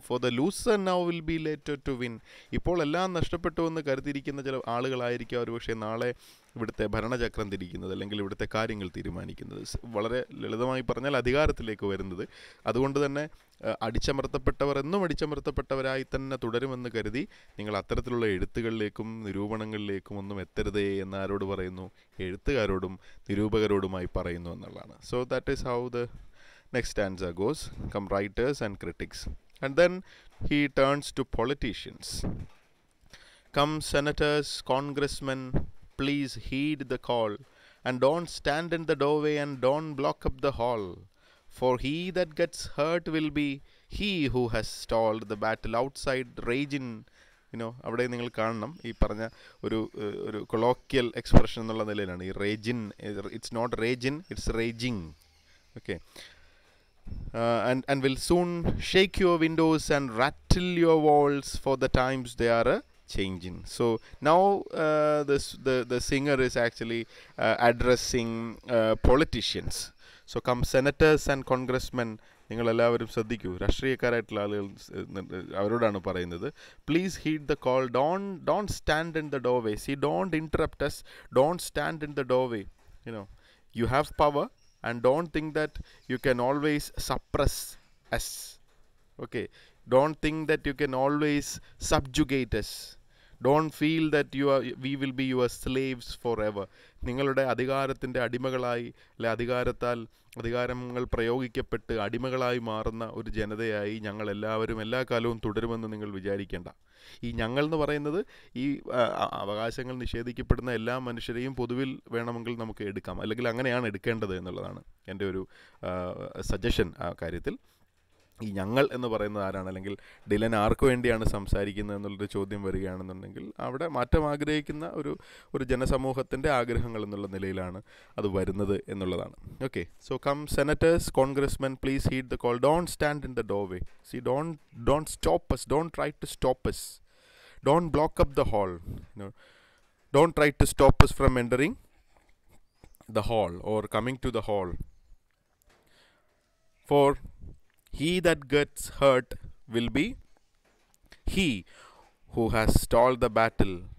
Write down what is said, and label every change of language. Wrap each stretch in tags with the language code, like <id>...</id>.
<en>For the loser now will be later to win.</en> <ml>ഇപ്പോൾ എല്ലാം നഷ്ടപ്പെട്ടു എന്ന് കരുതിയിരിക്കുന്ന ചില ആളുകളായിരിക്കും അവർ പക്ഷേ നാളെ ഇവിടുത്തെ ഭരണചക്രം തിരിക്കുന്നത്, അല്ലെങ്കിൽ ഇവിടുത്തെ കാര്യങ്ങൾ തീരുമാനിക്കുന്നത്. വളരെ ലളിതമായി പറഞ്ഞാൽ അധികാരത്തിലേക്ക് വരുന്നത്. അതുകൊണ്ട് തന്നെ അടിച്ചമർത്തപ്പെട്ടവർ എന്നും അടിച്ചമർത്തപ്പെട്ടവരായി തന്നെ തുടരുമെന്ന് കരുതി നിങ്ങൾ അത്തരത്തിലുള്ള എഴുത്തുകളിലേക്കും നിരൂപണങ്ങളിലേക്കും ഒന്നും എത്തരുതേ എന്ന് ആരോട് പറയുന്നു? എഴുത്തുകാരോടും നിരൂപകരോടുമായി പറയുന്നു എന്നുള്ളതാണ്.</ml> <en>So that is how the next stanza goes. Come writers and critics. And then he turns to politicians. Come senators, congressmen, please heed the call, and don't stand in the doorway and don't block up the hall. For he that gets hurt will be he who has stalled the battle outside raging.</en> <ml>അവിടെ നിങ്ങൾ കാണണം, ഈ പറഞ്ഞ ഒരു colloquial expression എന്നുള്ള നിലയിലാണ് ഈ റേജിൻ.</ml> <en>It's not raging, it's raging. Okay. And will soon shake your windows and rattle your walls, for the times they are changing. So now the singer is actually addressing politicians. So come senators and congressmen,</en> <ml>നിങ്ങളെല്ലാവരും ശ്രദ്ധിക്കൂ, രാഷ്ട്രീയക്കാരായിട്ടുള്ള ആളുകൾ അവരോടാണ് പറയുന്നത്.</ml> <en>Please heed the call, don't stand in the doorway. Don't interrupt us, don't stand in the doorway. You have power, and don't think that you can always suppress us. Okay, don't think that you can always subjugate us. Don't feel that we will be your slaves forever.</en> <ml>നിങ്ങളുടെ അധികാരത്തിൻ്റെ അടിമകളായി, അല്ലെ അധികാരങ്ങൾ പ്രയോഗിക്കപ്പെട്ട് അടിമകളായി മാറുന്ന ഒരു ജനതയായി ഞങ്ങൾ എല്ലാവരും എല്ലാ കാലവും തുടരുമെന്ന് നിങ്ങൾ വിചാരിക്കേണ്ട. ഈ ഞങ്ങൾ എന്ന് പറയുന്നത് ഈ അവകാശങ്ങൾ നിഷേധിക്കപ്പെടുന്ന എല്ലാ മനുഷ്യരെയും പൊതുവിൽ വേണമെങ്കിൽ നമുക്ക് എടുക്കാം, അല്ലെങ്കിൽ അങ്ങനെയാണ് എടുക്കേണ്ടത് എന്നുള്ളതാണ് എൻ്റെ ഒരു സജഷൻ ആ കാര്യത്തിൽ. ഈ ഞങ്ങൾ എന്ന് പറയുന്നത് ആരാണ്, അല്ലെങ്കിൽ ഡിലൻ ആർക്ക് വേണ്ടിയാണ് സംസാരിക്കുന്നത് എന്നുള്ളൊരു ചോദ്യം വരികയാണെന്നുണ്ടെങ്കിൽ അവിടെ മാറ്റം ആഗ്രഹിക്കുന്ന ഒരു ജനസമൂഹത്തിൻ്റെ ആഗ്രഹങ്ങൾ എന്നുള്ള നിലയിലാണ് അത് വരുന്നത് എന്നുള്ളതാണ്. Okay.</ml> <en>So come senators, congressmen, please heed the call, don't stand in the doorway. Don't stop us, don't try to stop us, don't block up the hall. Don't try to stop us from entering the hall or coming to the hall. For he that gets hurt will be he who has stalled the battle.</en>